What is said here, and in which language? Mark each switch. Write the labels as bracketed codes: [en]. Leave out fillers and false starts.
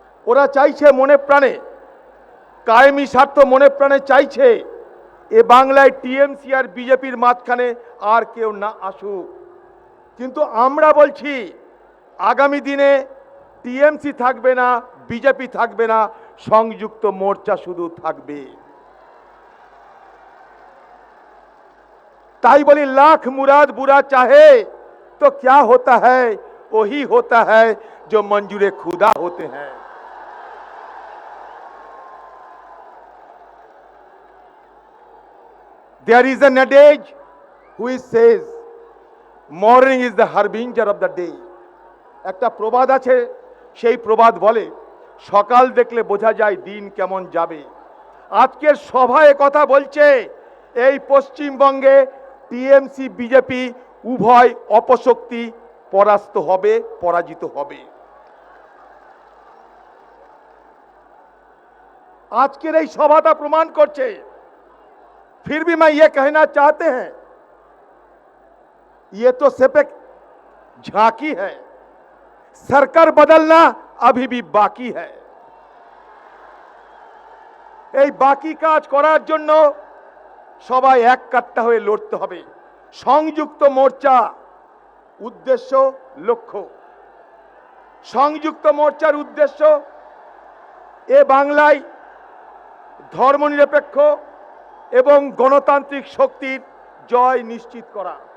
[bn] ওরা চাইছে মনে প্রাণে, কায়েমি স্বার্থ মনে প্রাণে চাইছে এ বাংলায় টিএমসি আর বিজেপির মাঝখানে আর কেউ না আসুক। কিন্তু আমরা বলছি আগামী দিনে টিএমসি থাকবে না, বিজেপি থাকবে না, সংযুক্ত মোর্চা শুধু থাকবে। তাই বলি [hi] লাখ মুরাদ বুরা চাহে তো क्या होता है, वही होता है जो मंजूरे खुदा होते हैं। [en] There is an adage which says morning is the harbinger of the day. [bn] একটা প্রবাদ আছে, সেই প্রবাদ বলে সকাল দেখলে বোঝা যায় দিন কেমন যাবে। আজকের সভায় কথা বলছে এই পশ্চিমবঙ্গে টিএমসি বিজেপি উভয় অপশক্তি পরাস্ত হবে, পরাজিত হবে। আজকের এই সভাটা প্রমাণ করছে। [hi] फिर भी मैं ये कहना चाहते हैं, ये तो सिर्फ एक झांकी है, सरकार बदलना अभी भी बाकी है। [bn] এই বাকি কাজ করার জন্য সবাই এক কাট্টা হয়ে লড়তে হবে। সংযুক্ত মোর্চা উদ্দেশ্য, লক্ষ্য, সংযুক্ত মোর্চার উদ্দেশ্য এ বাংলায় ধর্মনিরপেক্ষ এবং গণতান্ত্রিক শক্তির জয় নিশ্চিত করা।